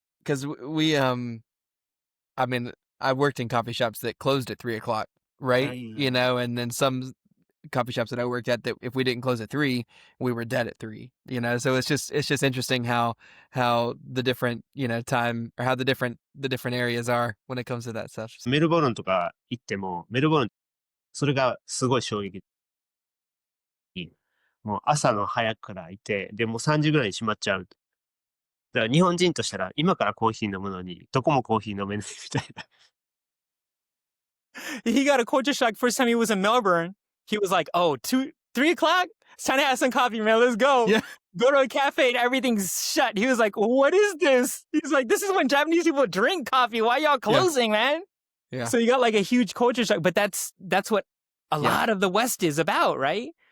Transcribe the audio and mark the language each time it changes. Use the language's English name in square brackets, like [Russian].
[English] because we I mean, I worked in coffee shops that closed at 3 o'clock, right? You know, and then some coffee shops that I worked at that if we didn't close at 3, we were dead at 3. You know, so it's just interesting how the different, you know, time or how the different areas are when it comes to that stuff. [Japanese] メルボルンとか行っても、メルボルン、それがすごい衝撃。もう朝の早くからいて、でもう3時ぐらいに閉まっちゃう。だから日本人としたら、今からコーヒー飲むのに、どこもコーヒー飲めないみたいな。 [English] He got a culture shock first time he was in Melbourne. He was like, oh, 3 o'clock? It's time to have some coffee, man. Let's go. Yeah. Go to a cafe and everything's shut. He was like, what is this? He's like, this is when Japanese people drink coffee. Why y'all closing, man? Yeah. So you got like a huge culture shock, but that's what a lot of the West is about, right?